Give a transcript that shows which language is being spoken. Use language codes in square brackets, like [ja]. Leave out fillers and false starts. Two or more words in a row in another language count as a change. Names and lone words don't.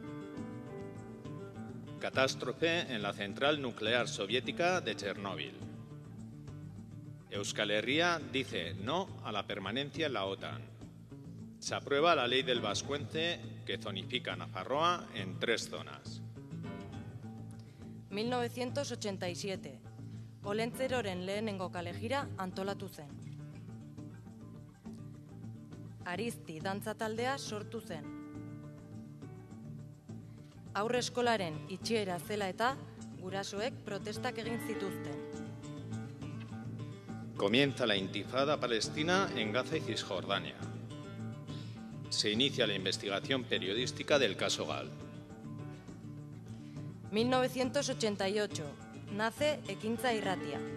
[es] Catástrofe en la central nuclear soviética de Chernóbil. Euskal Herria dice no a la permanencia en la OTAN. Se aprueba la ley del Vascuence que zonifica Nafarroa en 3 zonas. 1987. [eu] Olentzeroren lehenengo kalejira antolatu zen. Arizti dantza taldea sortu zen. Aurre eskolaren itxiera zela eta gurasoek protestak egin zituzten. [es] Comienza la intifada palestina en Gaza y Cisjordania. Se inicia la investigación periodística del caso Gal. 1988. [eu] Nace Ekintza Irratia.